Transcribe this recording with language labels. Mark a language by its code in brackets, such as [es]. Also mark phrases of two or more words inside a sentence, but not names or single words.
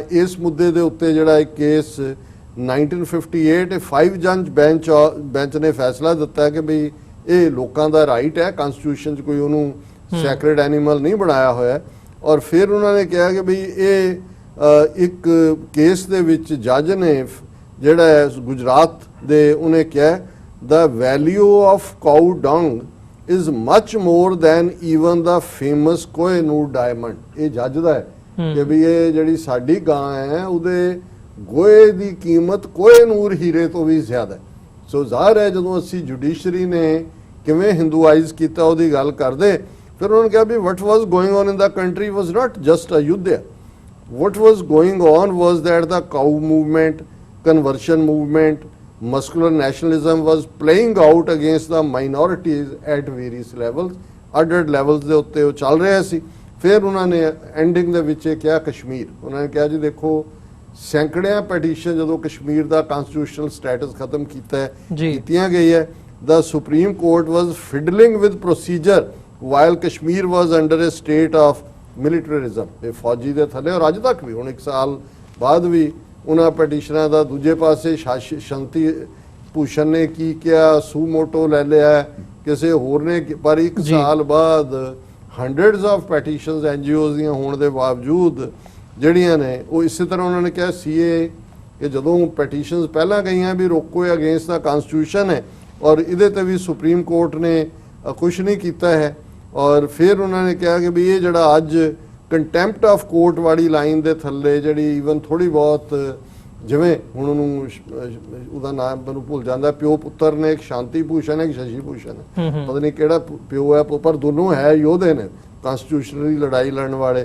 [pa] ਇਸ ਮੁੱਦੇ ਦੇ ਉੱਤੇ ਜਿਹੜਾ ਇੱਕ ਕੇਸ 1958 ਇਹ 5 ਜੱਜ ਬੈਂਚ ਨੇ ਫੈਸਲਾ ਦਿੱਤਾ ਹੈ ਕਿ ਵੀ ਇਹ ਲੋਕਾਂ ਦਾ ਰਾਈਟ ਹੈ, ਕਨਸਟੀਟਿਊਸ਼ਨ 'ਚ ਕੋਈ ਉਹਨੂੰ [en] sacred animal [pa] ਨਹੀਂ ਬਣਾਇਆ ਹੋਇਆ। ਔਰ ਫਿਰ ਉਹਨਾਂ ਨੇ ਕਿਹਾ ਕਿ ਵੀ ਇਹ ਇੱਕ ਕੇਸ ਦੇ ਵਿੱਚ ਜੱਜ ਨੇ ਜਿਹੜਾ ਹੈ ਗੁਜਰਾਤ ਦੇ ਉਹਨੇ ਕਿਹਾ [en] the value of cow dung is much more than even the famous Kohinoor diamond। [pa] ਇਹ ਜੱਜ ਦਾ ਹੈ ਕਿ ਵੀ ਇਹ ਜਿਹੜੀ ਸਾਡੀ ਗਾਂ ਹੈ ਉਹਦੇ ਗੋਹੇ ਦੀ ਕੀਮਤ ਕੋਹਿਨੂਰ ਹੀਰੇ ਤੋਂ ਵੀ ਜ਼ਿਆਦਾ ਹੈ। ਸੋ ਜ਼ਾਹਰ ਹੈ ਜਦੋਂ ਅਸੀਂ ਜੁਡੀਸ਼ਰੀ ਨੇ ਕਿਵੇਂ ਹਿੰਦੂਆਈਜ਼ ਕੀਤਾ ਉਹਦੀ ਗੱਲ ਕਰਦੇ, ਫਿਰ ਉਹਨਾਂ ਨੇ ਕਿਹਾ ਵੀ [en] what was going on in the country was not just Ayodhya। What was going on was that the cow movement, conversion movement, muscular nationalism was playing out against the minorities at various levels। [pa] ਅੱਡ-ਅੱਡ levels ਦੇ ਉੱਤੇ ਉਹ ਚੱਲ ਰਿਹਾ ਸੀ। ਫਿਰ ਉਹਨਾਂ ਨੇ ਐਂਡਿੰਗ ਦੇ ਵਿੱਚ ਇਹ ਕਿਹਾ ਕਸ਼ਮੀਰ, ਉਹਨਾਂ ਨੇ ਕਿਹਾ ਜੀ ਦੇਖੋ ਸੈਂਕੜਿਆਂ ਪੈਟੀਸ਼ਨ ਜਦੋਂ ਕਸ਼ਮੀਰ ਦਾ [en] constitutional status [pa] ਖਤਮ ਕੀਤੀਆਂ ਗਈ ਹੈ। [en] The Supreme Court was fiddling with procedure while Kashmir was under a state of militarism। [pa] ਇਹ ਫੌਜੀ ਦੇ ਥੱਲੇ, ਔਰ ਅੱਜ ਤੱਕ ਵੀ ਹੁਣ 1 ਸਾਲ ਬਾਅਦ ਵੀ ਉਹਨਾਂ ਪੈਟੀਸ਼ਨਾਂ ਦਾ ਦੂਜੇ ਪਾਸੇ ਸ਼ਾਂਤੀ ਭੂਸ਼ਣ ਨੇ ਕੀ ਕਿਹਾ, ਸੂਮੋਟੋ ਲੈ ਲਿਆ ਕਿਸੇ ਹੋਰ ਨੇ, ਪਰ 1 ਸਾਲ ਬਾਅਦ [en] hundreds of petitions [pa] NGOs ਦੀਆਂ ਹੋਣ ਦੇ ਬਾਵਜੂਦ ਜਿਹੜੀਆਂ ਨੇ ਉਹ ਇਸੇ ਤਰ੍ਹਾਂ ਉਹਨਾਂ ਨੇ ਕਿਹਾ CA ਕਿ ਜਦੋਂ ਪੈਟੀਸ਼ਨਸ ਪਹਿਲਾਂ ਗਈਆਂ ਵੀ ਰੋਕੋ ਇਹ [en] against the constitution [pa] ਹੈ, ਔਰ ਇਹਦੇ ਤੇ ਵੀ ਸੁਪਰੀਮ ਕੋਰਟ ਨੇ ਕੁਛ ਨਹੀਂ ਕੀਤਾ ਹੈ। ਔਰ ਫਿਰ ਉਹਨਾਂ ਨੇ ਕਿਹਾ ਕਿ ਵੀ ਇਹ ਜਿਹੜਾ ਅੱਜ [en] contempt of court [pa] ਵਾਲੀ ਲਾਈਨ ਦੇ ਥੱਲੇ ਜਿਹੜੀ ਈਵਨ ਥੋੜੀ ਬਹੁਤ ਜਿਵੇਂ ਹੁਣ ਉਹਨੂੰ ਉਹਦਾ ਨਾਮ ਮੈਨੂੰ ਭੁੱਲ ਜਾਂਦਾ, ਪਿਓ ਪੁੱਤਰ ਨੇ, ਇੱਕ ਸ਼ਾਂਤੀ ਭੂਸ਼ਣ ਹੈ, ਇੱਕ ਸ਼ਸ਼ੀ ਭੂਸ਼ਣ ਹੈ, ਪਤਾ ਨਹੀਂ ਕਿਹੜਾ ਪਿਓ ਹੈ, ਪਰ ਦੋਨੋਂ ਹੈ ਯੋਧੇ ਨੇ ਕਨਸਟੀਟਿਊਸ਼ਨਲੀ ਲੜਾਈ ਲੜਨ ਵਾਲੇ।